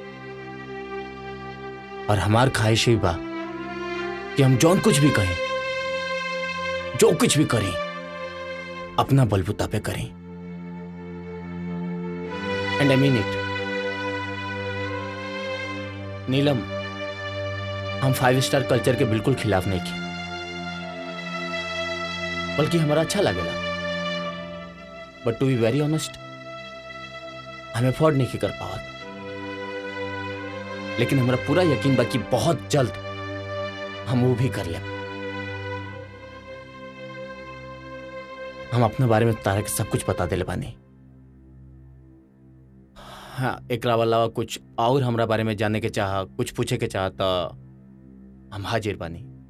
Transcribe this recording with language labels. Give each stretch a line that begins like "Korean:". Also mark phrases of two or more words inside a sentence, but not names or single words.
Bhojpuri: और हमार ख्वाहिश ही बा कि हम जौन कुछ भी कहें, जो कुछ भी करें, अपना बलबूता पे करें।
English: And I mean it.
Bhojpuri: नीलम, हम
English: 5 star culture
Bhojpuri: के बिल्कुल खिलाफ नहीं की, बल्कि हमारा अच्छा लगेगा।
English: But to be very honest,
Bhojpuri: हम अफोर्ड नहीं कर पावत। लेकिन हमारा पूरा यकीन बा कि बहुत जल्द हम वो भी कर ले। हम अपने बारे में तारा के सब कुछ बता देले बानी। हाँ, एकरा अलावा कुछ और हमरा बारे में जानने के चाह, कुछ पूछे के चाह तो हम हाजिर बानी।